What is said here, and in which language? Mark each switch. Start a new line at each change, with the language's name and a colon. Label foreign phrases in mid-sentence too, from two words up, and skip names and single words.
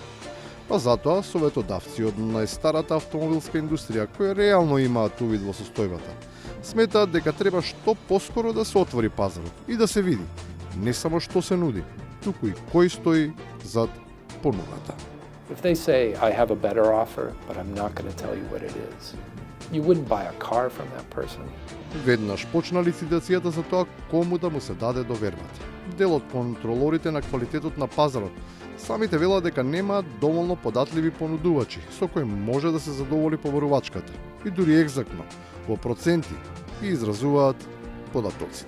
Macedonian: Па затоа советодавци од најстарата автомобилска индустрија, кои реално имаат увид во состојбата, сметаат дека треба што поскоро да се отвори пазарот и да се види не само што се нуди, туку и кој стои зад понудата.
English: If they say, I have a better offer, but I'm not going to tell you what it is, you wouldn't buy a car from that person.
Macedonian: Веднаш почна лицитацијата за тоа кому да му се даде довербата. Дел од контролорите на квалитетот на пазарот самите велат дека немаат доволно податливи понудувачи со кои може да се задоволи побарувачката и дури екзактно во проценти ги изразуваат податоците.